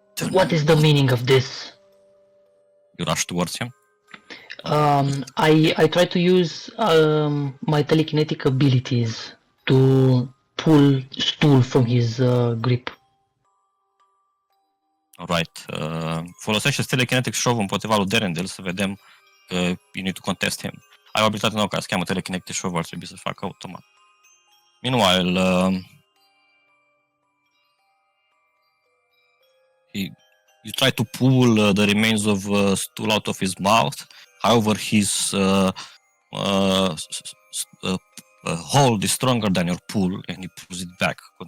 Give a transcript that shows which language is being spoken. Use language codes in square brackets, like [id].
[en] What is the meaning of this? You rush towards him. I try to use my telekinetic abilities to pull stool from his grip. Alright. [ro] Folosește telekinetic shove împotriva lui Derendil să vedem că [en] you need to contest him. [ro] Ai o abilitate nouă care se cheamă telekinetic shove, ar trebui să facă automat. [en] Meanwhile, you try to pull the remains of stool out of his mouth. However, his hold is stronger than your pull, and he pulls it back.